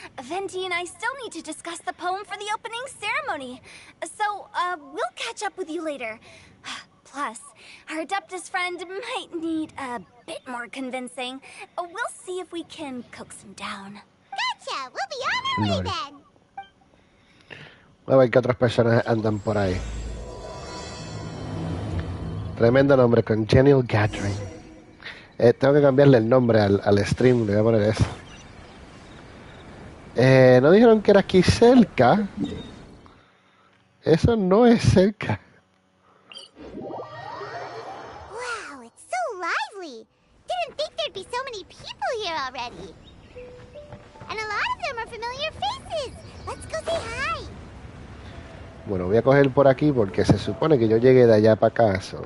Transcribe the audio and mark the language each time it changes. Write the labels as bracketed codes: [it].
[en] Venti and I still need to discuss the poem for the opening ceremony. So, we'll catch up with you later. Plus, our Adeptus friend might need a bit more convincing. We'll see if we can coax him down. Gotcha! We'll be on our way then! [es] A ver qué otras personas andan por ahí. Tremendo nombre, Congenial Gathering. Tengo que cambiarle el nombre al stream, le voy a poner eso. ¿No dijeron que era aquí cerca? Eso no es cerca. [en] Wow, it's so lively! Didn't think there'd be so many people here already. And a lot of them are familiar faces. Let's go say hi. [es] Bueno, voy a coger por aquí porque se supone que yo llegué de allá para acá.